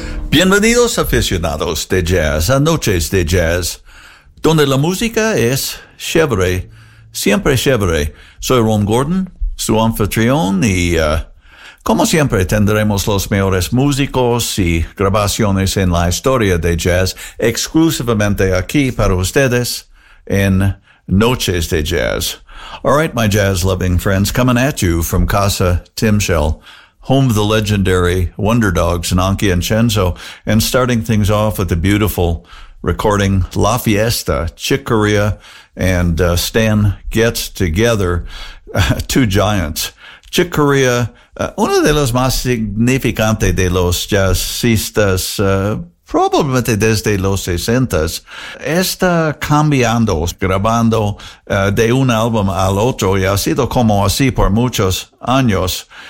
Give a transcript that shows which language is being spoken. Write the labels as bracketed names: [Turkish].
[Spanish] Bienvenidos, aficionados de jazz, a Noches de Jazz, donde la música es chévere, siempre chévere. Soy Ron Gordon, su anfitrión, y como siempre tendremos los mejores músicos y grabaciones en la historia de jazz exclusivamente aquí para ustedes en Noches de Jazz. [English] All right, my jazz-loving friends, coming at you from Casa Timshel, home of the legendary Wonder Dogs and Anki and Chenzo, and starting things off with the beautiful recording La Fiesta, Chick Corea and Stan Getz together, two giants. [Spanish] Chick Corea, uno de los más significantes de los jazzistas, probablemente desde los 60s, está cambiando, grabando de un álbum al otro, y ha sido como así por muchos años.